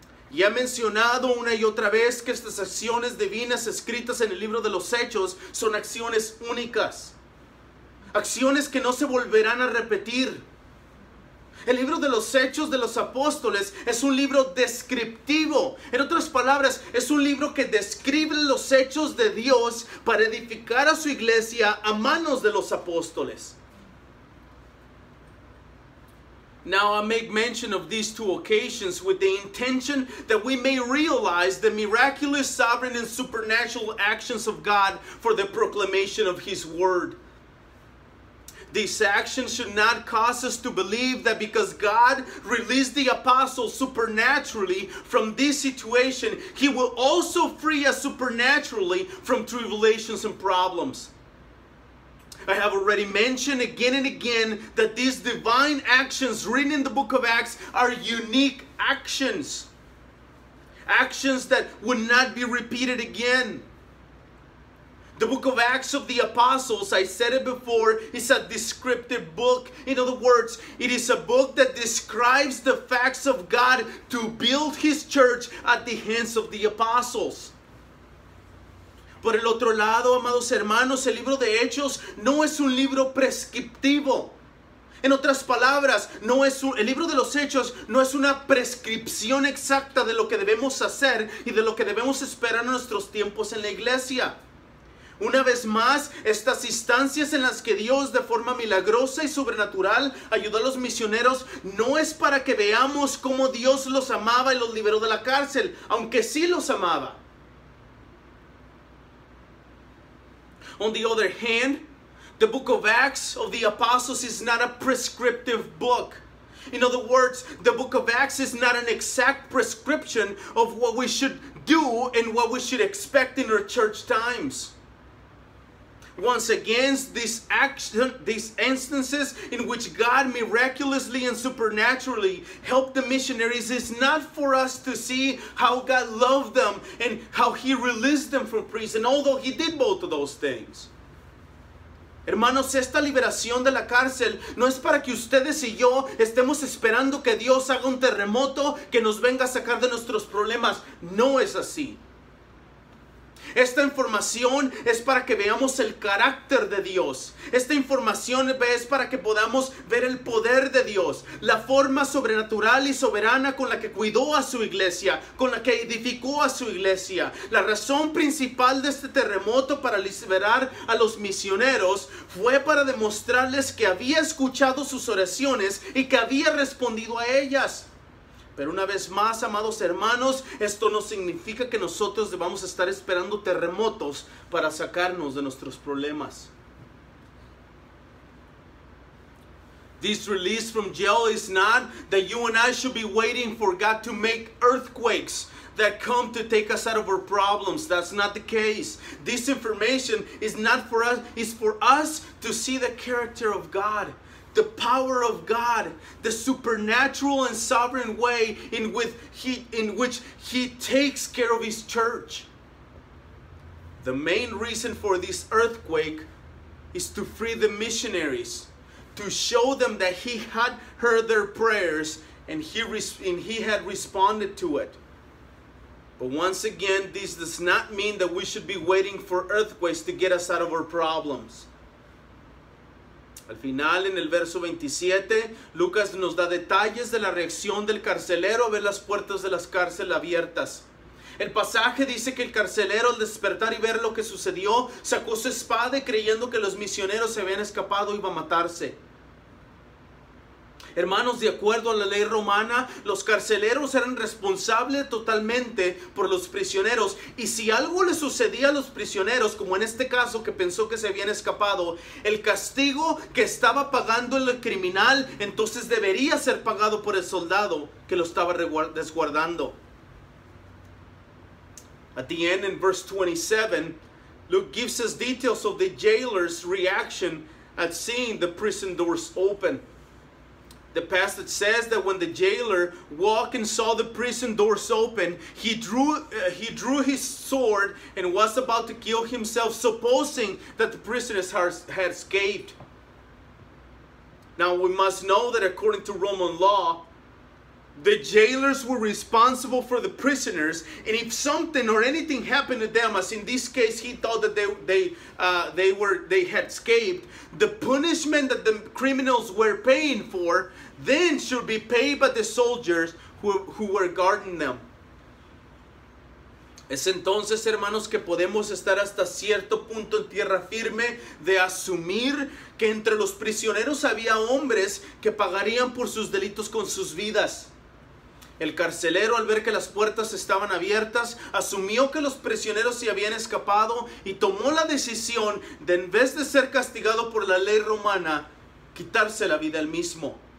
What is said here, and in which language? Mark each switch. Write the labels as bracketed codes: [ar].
[es] Y he mencionado una y otra vez que estas acciones divinas escritas en el libro de los Hechos son acciones únicas, acciones que no se volverán a repetir. El libro de los Hechos de los Apóstoles es un libro descriptivo. En otras palabras, es un libro que describe los hechos de Dios para edificar a su iglesia a manos de los apóstoles. [en] Now I make mention of these two occasions with the intention that we may realize the miraculous, sovereign, and supernatural actions of God for the proclamation of His word. These actions should not cause us to believe that because God released the apostles supernaturally from this situation, He will also free us supernaturally from tribulations and problems. I have already mentioned again and again that these divine actions written in the book of Acts are unique actions. Actions that would not be repeated again. The book of Acts of the Apostles, I said it before, is a descriptive book. In other words, it is a book that describes the facts of God to build His church at the hands of the apostles. [es] Por el otro lado, amados hermanos, el libro de Hechos no es un libro prescriptivo. En otras palabras, el libro de los Hechos no es una prescripción exacta de lo que debemos hacer y de lo que debemos esperar en nuestros tiempos en la iglesia. Una vez más, estas instancias en las que Dios de forma milagrosa y sobrenatural ayudó a los misioneros no es para que veamos cómo Dios los amaba y los liberó de la cárcel, aunque sí los amaba. [en] On the other hand, the book of Acts of the Apostles is not a prescriptive book. In other words, the book of Acts is not an exact prescription of what we should do and what we should expect in our church times. Once again, these instances in which God miraculously and supernaturally helped the missionaries is not for us to see how God loved them and how He released them from prison, although He did both of those things. [es] Hermanos, esta liberación de la cárcel no es para que ustedes y yo estemos esperando que Dios haga un terremoto que nos venga a sacar de nuestros problemas. No es así. Esta información es para que veamos el carácter de Dios. Esta información es para que podamos ver el poder de Dios, la forma sobrenatural y soberana con la que cuidó a su iglesia, con la que edificó a su iglesia. La razón principal de este terremoto para liberar a los misioneros fue para demostrarles que había escuchado sus oraciones y que había respondido a ellas. Pero una vez más, amados hermanos, esto no significa que nosotros debamos estar esperando terremotos para sacarnos de nuestros problemas. [en] This release from jail is not that you and I should be waiting for God to make earthquakes that come to take us out of our problems. That's not the case. This information is not for us, it's for us to see the character of God, the power of God, the supernatural and sovereign way in which He takes care of His church. The main reason for this earthquake is to free the missionaries, to show them that He had heard their prayers and He had responded to it. But once again, this does not mean that we should be waiting for earthquakes to get us out of our problems. [es] Al final, en el verso 27, Lucas nos da detalles de la reacción del carcelero a ver las puertas de las cárceles abiertas. El pasaje dice que el carcelero, al despertar y ver lo que sucedió, sacó su espada y creyendo que los misioneros se habían escapado, iba a matarse. Hermanos, de acuerdo a la ley romana, los carceleros eran responsables totalmente por los prisioneros. Y si algo le sucedía a los prisioneros, como en este caso que pensó que se habían escapado, el castigo que estaba pagando el criminal, entonces debería ser pagado por el soldado que lo estaba resguardando. [en] At the end, in verse 27, Luke gives us details of the jailer's reaction at seeing the prison doors open. The passage says that when the jailer walked and saw the prison doors open, he drew his sword and was about to kill himself, supposing that the prisoners had escaped. Now we must know that according to Roman law, the jailers were responsible for the prisoners, and if something or anything happened to them, as in this case he thought that they had escaped, the punishment that the criminals were paying for then should be paid by the soldiers who were guarding them. [es] Es entonces, hermanos, que podemos estar hasta cierto punto en tierra firme de asumir que entre los prisioneros había hombres que pagarían por sus delitos con sus vidas. El carcelero, al ver que las puertas estaban abiertas, asumió que los prisioneros se habían escapado y tomó la decisión de, en vez de ser castigado por la ley romana, quitarse la vida él mismo.